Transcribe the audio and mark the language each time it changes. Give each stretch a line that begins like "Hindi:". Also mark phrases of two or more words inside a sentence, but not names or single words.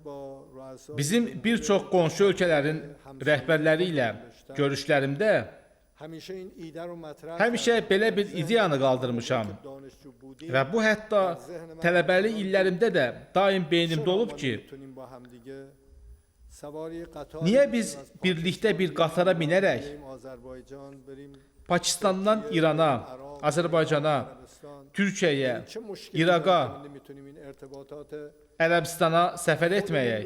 Azerbaijani: Bizim bir çox qonşu ölkələrin rəhbərləri ilə görüşlərimdə
Persian: همیشه این ایده رو مطرح
Azerbaijani: Həmişə belə bir ideyanı qaldırmışam və bu hətta tələbəlik illərimdə də daim beynimdə olub ki, niyə biz birlikdə bir qatara minərək Pakistandan İrana, Azərbaycana, Türkiyəyə, İraqa, Ərəbistana səfər etməyək.